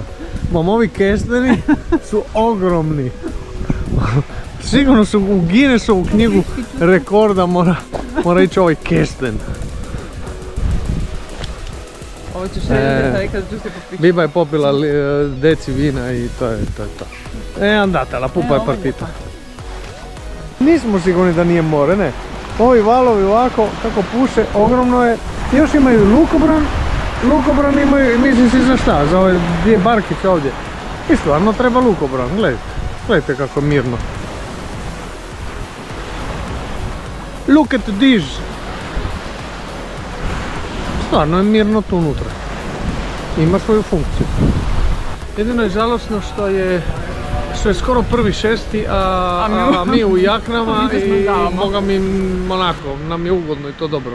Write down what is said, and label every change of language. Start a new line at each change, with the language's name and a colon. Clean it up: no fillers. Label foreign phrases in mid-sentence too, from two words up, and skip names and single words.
Croatian: Mom, ovi kesteni su ogromni. Sigurno su u Guinnessovu knjigu rekorda mora ići ovaj kesten. Ovo ćeš reći kad ću se popišati. Biba je popila deci vina i to je to.
Italian: Andate, la pupa je partita.
Croatian: Nismo sigurni da nije more, ne. Ovi valovi ovako, kako puše, ogromno je. Još imaju lukobran. Lukobran imaju, mislim si za šta, za ove dvije barkice ovdje. I stvarno treba lukobran, gledajte kako mirno.
English: Look at this!
Croatian: Stvarno je mirno tu unutra. Ima svoju funkciju. Jedino je žalosno što je skoro 1.6. a mi u jaknama i boga mi onako, nam je ugodno i to dobro.